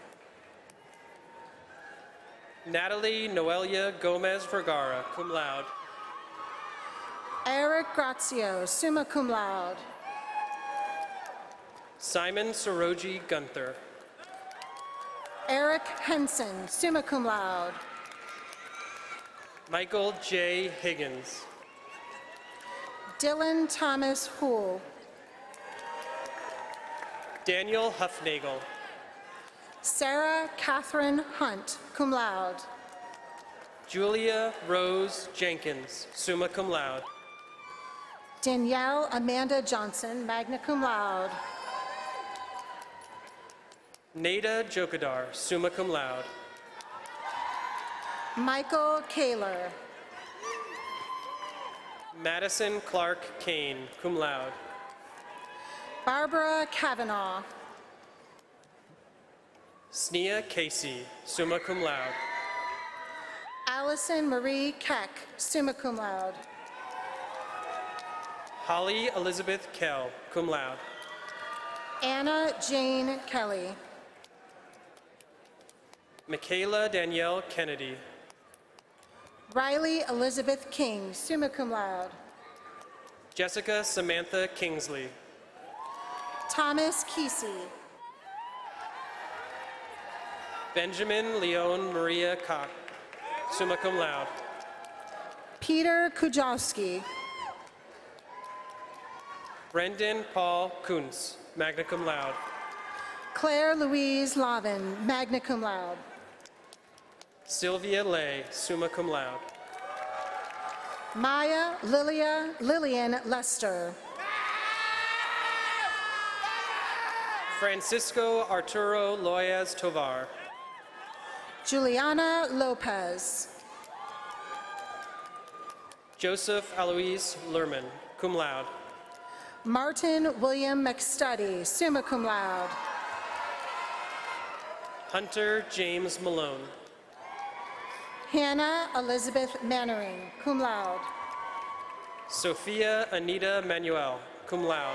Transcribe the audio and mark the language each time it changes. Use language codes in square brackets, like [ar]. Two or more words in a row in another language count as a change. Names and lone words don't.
[en] Natalie Noelia Gomez Vergara, [la] cum laude. [en] Eric Grazio, [la] summa cum laude. [en] Simon Soroji Gunther. Eric Henson, [la] summa cum laude. [en] Michael J. Higgins. Dylan Thomas Houle. Daniel Huffnagel. Sarah Catherine Hunt, [la] cum laude. [en] Julia Rose Jenkins, [la] summa cum laude. [en] Danielle Amanda Johnson, [la] magna cum laude. [en] Nada Jokadar, [la] summa cum laude. [en] Michael Kaler. Madison Clark Kane, [la] cum laude. [en] Barbara Kavanaugh. Sneha Casey, [la] summa cum laude. [en] Allison Marie Keck, [la] summa cum laude. [en] Holly Elizabeth Kell, [la] cum laude. [en] Anna Jane Kelly. Michaela Danielle Kennedy. Riley Elizabeth King, [la] summa cum laude. [en] Jessica Samantha Kingsley. Thomas Kesey. Benjamin Leon Maria Koch, [la] summa cum laude. [en] Peter Kujawski. Brendan Paul Kuntz, [la] magna cum laude. [en] Claire Louise Lavin, [la] magna cum laude. [en] Sylvia Lay, [la] summa cum laude. [en] Maya Lillian Lester. Francisco Arturo Loyes Tovar. Juliana Lopez. Joseph Alois Lerman, [la] cum laude. [en] Martin William McStudy, [la] summa cum laude. [en] Hunter James Malone. Hannah Elizabeth Mannering, [la] cum laude. [en] Sophia Anita Manuel, [la] cum laude.